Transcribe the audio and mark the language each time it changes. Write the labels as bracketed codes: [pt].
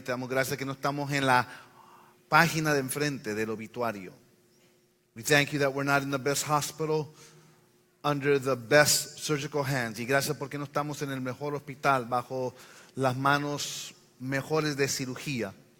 [es] Te damos gracias que no estamos en la página de enfrente del obituario. [en] We thank you that we're not in the best hospital, under the best surgical hands. [es] Y gracias porque no estamos en el mejor hospital, bajo las manos mejores de cirugía.